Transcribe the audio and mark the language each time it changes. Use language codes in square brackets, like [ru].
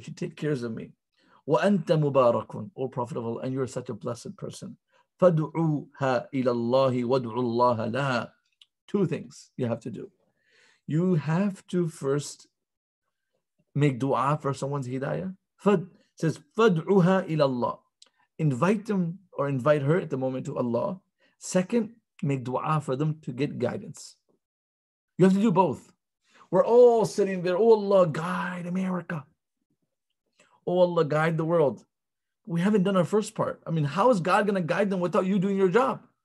[en] She takes care of me. [ar] وَأَنْتَ مُبَارَكٌ. [en] O Prophet of Allah, and you're such a blessed person. [ar] فَدْعُوهَا إِلَى اللَّهِ وَادْعُوا اللَّهَ لَهَا. [en] Two things you have to do. You have to first make dua for someone's hidayah. [ar] Says, فَدْعُوهَا إِلَى اللَّهِ. [en] Invite them or invite her at the moment to Allah. Second, make dua for them to get guidance. You have to do both. We're all sitting there, oh Allah, guide America. Oh Allah, guide the world. We haven't done our first part. I mean, how is God going to guide them without you doing your job?